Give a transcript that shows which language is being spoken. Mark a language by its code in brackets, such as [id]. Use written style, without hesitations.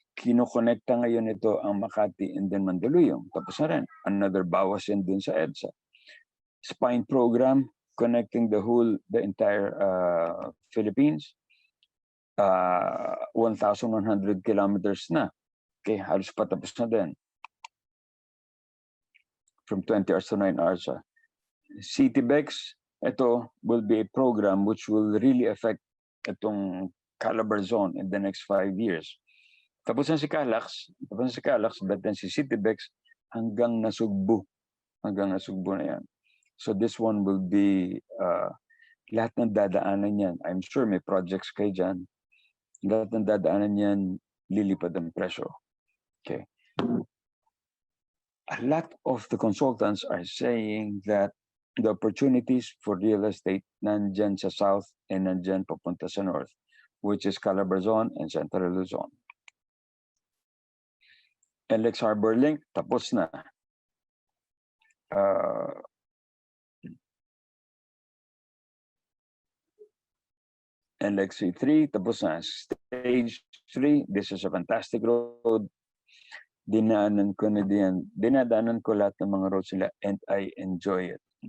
[tl] Kinokonekta ngayon ito ang Makati [en] and then [tl] Mandaluyong. Tapos na rin. Another bawas yan dun sa EDSA. [en] Spine program connecting the entire Philippines. [tl] 1,100 kilometers na. Okay, halos patapos na din. [en] From 20 hours to 9 hours. CityBEX, ito will be a program which will really affect itong Calabar zone in the next 5 years. [tl] Tapos na si Calax, [en] but then [tl] si CityBEX hanggang Nasugbu. Hanggang Nasugbu na yan. [en] So this one will be, [tl] lahat ng dadaanan yan. [en] I'm sure [tl] may projects kayo dyan. Lahat ng dadaanan yan, lilipad ang presyo. [en] Okay. A lot of the consultants are saying that the opportunities for real estate [tl] nandyan sa south and nandyan papunta sa north, [en] which is Calabar Zone and Central Luzon. [tl] LX Harbor Link, tapos na. [en] LXC3, [tl] tapos na. [en] Stage 3, this is a fantastic road. [tl] Dinaanan ko na diyan. Dinadaanan ko lahat ng mga roads nila [en] and I enjoy it.